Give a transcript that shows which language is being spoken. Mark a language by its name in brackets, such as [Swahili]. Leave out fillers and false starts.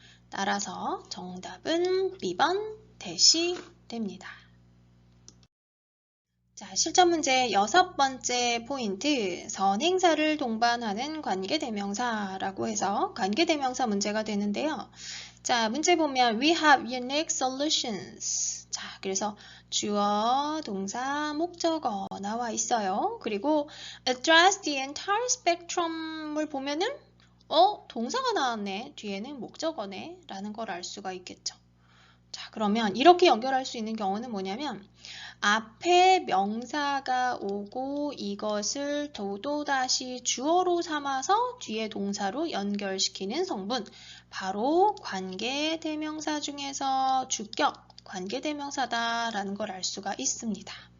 [Korean] 따라서 정답은 B번 that이 됩니다. 자, 실전 문제 6번째 포인트, 선행사를 동반하는 관계대명사라고 해서 관계대명사 문제가 되는데요. 자, 문제 보면 [English] we have unique solutions. [Korean] 자, 그래서 주어, 동사, 목적어 나와 있어요. 그리고 address the entire spectrum을 보면은 동사가 나왔네. 뒤에는 목적어네. 라는 걸 알 수가 있겠죠. 자, 그러면 이렇게 연결할 수 있는 경우는 뭐냐면 앞에 명사가 오고 이것을 또다시 주어로 삼아서 뒤에 동사로 연결시키는 성분, 바로 관계대명사 중에서 주격 관계대명사다라는 걸 알 수가 있습니다.